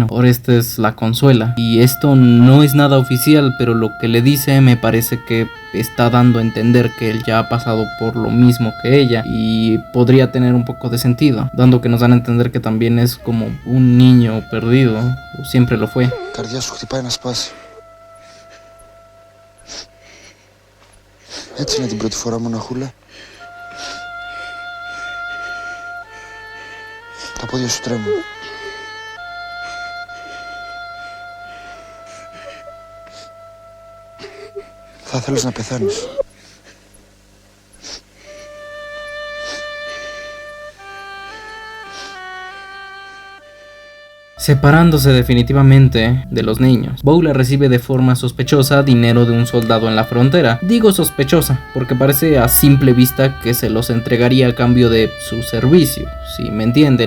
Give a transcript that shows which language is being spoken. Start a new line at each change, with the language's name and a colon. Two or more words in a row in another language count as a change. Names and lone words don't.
Spanish: Orestes la consuela. Y esto no es nada oficial, pero lo que le dice me parece que está dando a entender que él ya ha pasado por lo mismo que ella y podría tener un poco de sentido, dando que nos dan a entender que también es como un niño perdido, o siempre lo fue.
Greek: Καρδιά σου χτυπάει να σπάσει. Έτσι είναι την πρώτη φορά, μοναχούλα. Τα πόδια σου τρέμουν. Θα θέλεις να πεθάνεις.
Spanish: Separándose definitivamente de los niños, Bogla recibe de forma sospechosa dinero de un soldado en la frontera. Digo sospechosa porque parece a simple vista que se los entregaría a cambio de su servicio, si me entienden.